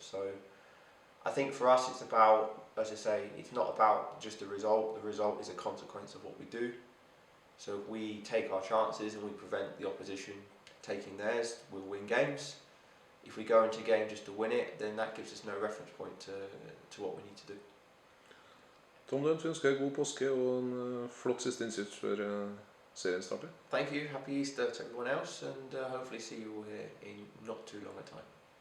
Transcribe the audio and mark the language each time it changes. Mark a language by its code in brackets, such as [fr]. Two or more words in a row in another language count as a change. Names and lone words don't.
[en] So I think for us it's about, as I say, it's not about just the result is a consequence of what we do. So if we take our chances and we prevent the opposition taking theirs, we'll win games. If we go into a game just to win it, then that gives us no reference point to what we need to do. [no] Tom, du ønsker god påske og en flott siste innsats før serien starter. [en] Thank you, happy Easter to everyone else, and hopefully see you all here in not too long a time.